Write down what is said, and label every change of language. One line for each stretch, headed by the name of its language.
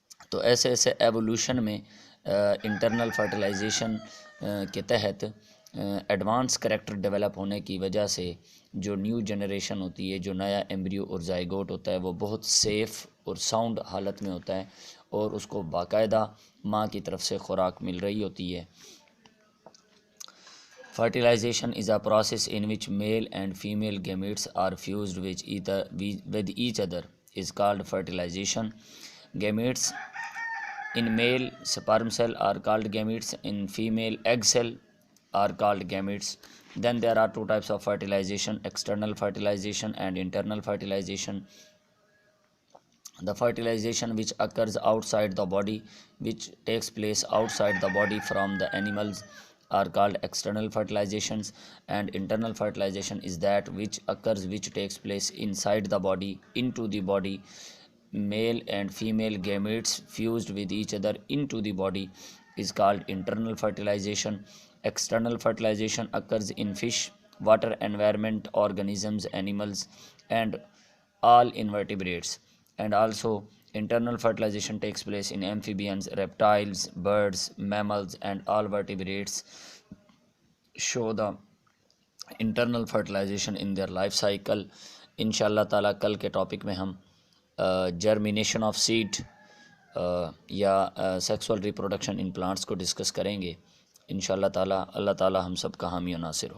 Urdu: تو ایسے ایسے ایوولوشن میں انٹرنل فرٹیلائزیشن کے تحت ایڈوانس کریکٹر ڈیولپ ہونے کی وجہ سے جو نیو جنریشن ہوتی ہے، جو نیا ایمبریو اور زائگوٹ ہوتا ہے وہ بہت سیف اور ساؤنڈ حالت میں ہوتا ہے اور اس کو باقاعدہ ماں کی طرف سے خوراک مل رہی ہوتی ہے۔
English: Fertilization is a process in which male and female gametes are fused with each other is called fertilization. Gametes in male sperm cell are called gametes, in female egg cell are called gametes. Then there are two types of fertilization: external fertilization and internal fertilization. The fertilization which occurs outside the body, which takes place outside the body from the animals, are called external fertilizations, and internal fertilization is that which takes place inside the body, into the body. Male and female gametes fused with each other into the body is called internal fertilization. External fertilization occurs in fish, water environment organisms, animals, and all invertebrates. And also internal fertilization takes place in amphibians, reptiles, birds, mammals, and all vertebrates show the internal fertilization in their life cycle.
Urdu: انشاءاللہ تعالیٰ کل کے topic میں ہم germination of sad یا sexual reproduction ان plants کو discuss کریں گے انشاءاللہ تعالیٰ۔ اللہ تعالیٰ ہم سب کا حامی و ناصر ہو۔